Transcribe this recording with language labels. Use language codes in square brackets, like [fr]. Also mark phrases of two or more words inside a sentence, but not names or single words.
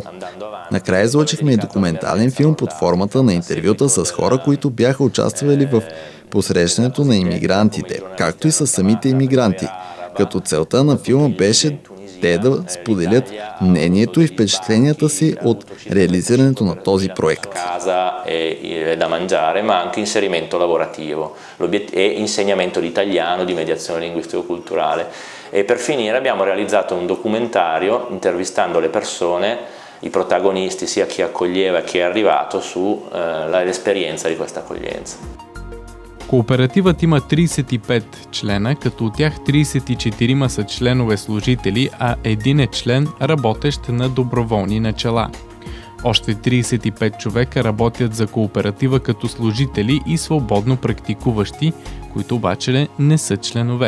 [bg] Накрая излъчихме и документален филм под формата на интервюта с хора, които бяха участвали в посрещането на имигрантите, както и с самите имигранти, като целта на филма беше те да споделят мнението и впечатленията си от реализирането на този проект. [it] Da mangiare, ma anche inserimento lavorativo e insegnamento di italiano, di mediazione linguistico-culturale. E per finire abbiamo realizzato un documentario intervistando le persone, i protagonisti, sia chi accoglieva e chi è arrivato, sull'esperienza di questa accoglienza. [bg] Кооперативът има 35 члена, като от тях 34 са членове служители, а един е член, работещ на доброволни начала. Още 35 човека работят за кооператива като служители и свободно практикуващи, които обаче не са членове.